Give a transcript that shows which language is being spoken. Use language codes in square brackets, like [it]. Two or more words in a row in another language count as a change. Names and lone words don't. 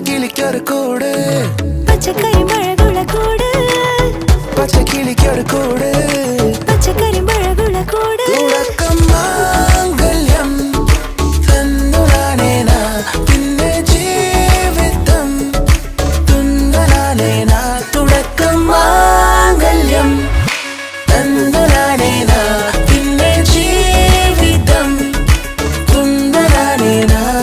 [ta] கிளிக்கு ஒரு கூடு பச்சைக்கறி மழகுள கூடு பச்சை கிளிக்கு ஒரு கூடு பச்சைக்கறி மழகுள கூடு [ml] തുടക്കം മാംഗല്യം തന്നുലാനേന പിന്നെ ജീവിതം തുന്നലാനേന തുടക്കം മാംഗല്യം തന്നുലാനേന പിന്നെ ജീവിതം തുന്നലാനേന